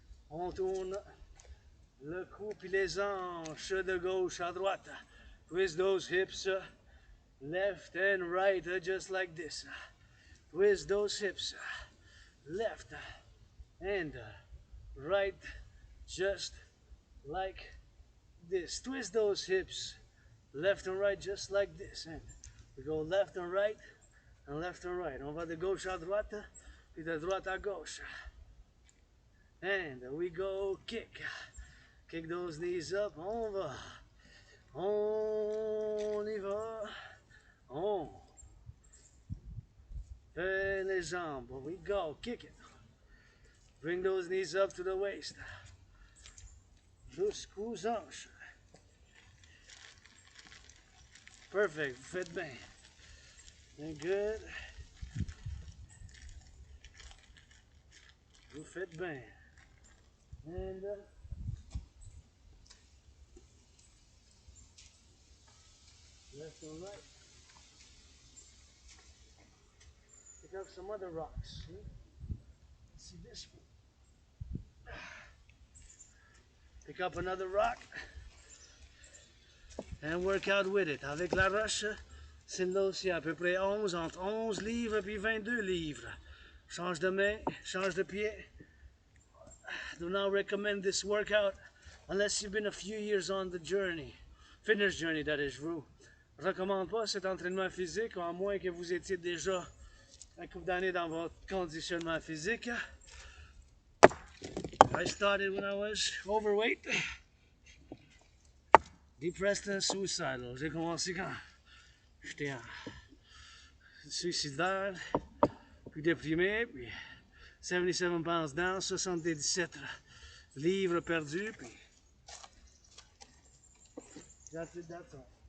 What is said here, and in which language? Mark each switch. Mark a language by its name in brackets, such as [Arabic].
[French] On tourne le cou puis les hanches de gauche à droite. [English] Twist those hips left and right just like this. Twist those hips left and right just like this. Twist those hips left and right just like this. And we go left and right and left and right. [French] On va de gauche à droite puis de droite à gauche. [English] And we go kick. Kick those knees up. [French] On va. On y va. On fait les jambes. [English] We go. Kick it. Bring those knees up to the waist. [French] Jusqu'aux hanches. [English] Perfect. [French] Vous faites bien. [English] And good. [French] Vous faites bien. [English] And left and right. Pick up some other rocks. See? Let's see this one. Pick up another rock and work out with it. [French] Avec la roche, c'est là aussi à peu près 11, entre 11 livres puis 22 livres. Change de main, change de pied. [English] Do not recommend this workout unless you've been a few years on the journey. Fitness journey, that is, [French] je vous recommande pas cet entraînement physique, à moins que vous étiez déjà un couple d'années dans votre conditionnement physique. [English] I started when I was overweight, depressed and suicidal. [French] J'ai commencé quand j'étais suicidaire, puis déprimé, puis [English] 77 pounds down, [French] 77 livres perdus, puis [English] that's it, that's all.